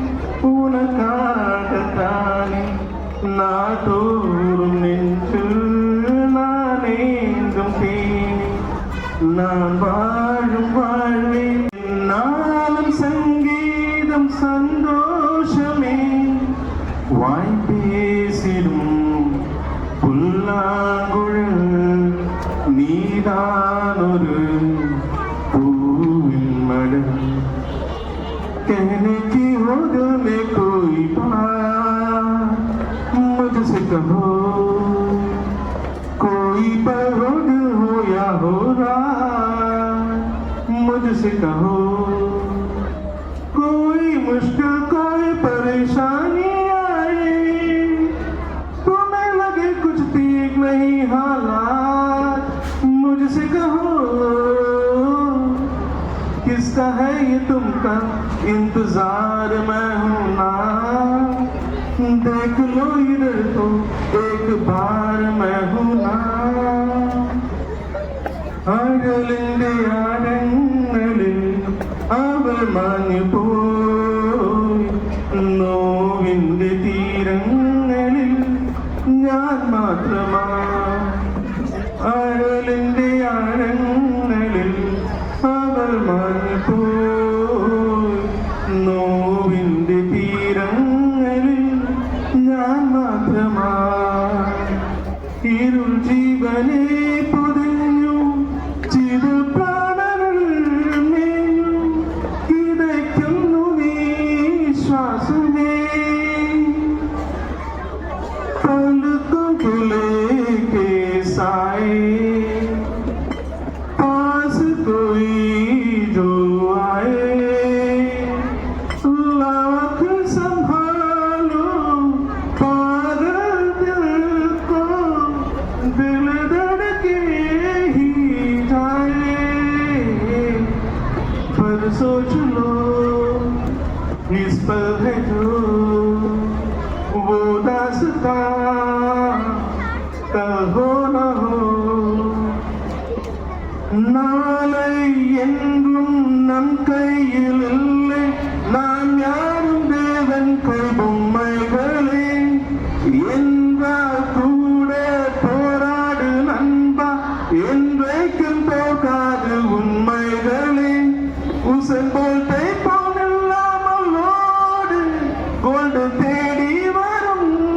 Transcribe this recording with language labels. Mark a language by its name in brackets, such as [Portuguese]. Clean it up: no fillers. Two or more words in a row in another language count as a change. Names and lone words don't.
[Tamil] உனக்காகத்தானே நாடோறும் நின்று நான் ஏங்கும் தேனி நான் வாழும் வாழ்வே நாளும் சங்கீதம் சந்தோஷமே வாய் பேசிடும் புல்லாங்குழல் நீதான் ஒரு பூவின் மடல் [Hindi] कहने की हो दिल में कोई बात मुझसे कहो कोई पल हो दिल हो या हो रात मुझसे कहो कोई मुश्किल कोई परेशानी आए तुम्हें लगे कुछ ठीक नहीं हालात मुझसे कहो किसका है ये तुमका इंतजार मैं हूँ ना देख लो इधर तो एक बार मैं हूँ ना [Malayalam] അകലിന്റെ ആഴങ്ങളിൽ അവൾ മാഞ്ഞു പോയി നോവിന്റെ തീരങ്ങളിൽ മാത്രമാ അഴലിന്റെ ആഴങ്ങളിൽ അവൾ മൺപോയി നോവിന്റെ തീരങ്ങളിൽ ഞാൻ മാത്രമാ ഇരുൾ ജീവനെ പൊതിഞ്ഞു ചിരു പ്രാണനിൽ മേഞ്ഞു കിതയ്ക്കുന്നു നീ ശ്വാസമേ [Hindi] पलकों को लेके साए पास कोई जो आए लाख संभालो पागल दिल को दिल धड़के ही जाए पर सोच लो इस पल है जो वो दास्तां कल हो न हो [Tamil] நாளை என்றும் நம் கையில் இல்லை நாம் யாரும் தேவன் கை பொம்மைகளே என்றால் கூட போராடு நண்பா என்றைக்கும் போகாது உண்மைகளே உசன் போல்ட்டை போனில்லாமல் ஓடு கோல்டு தேடி வரும்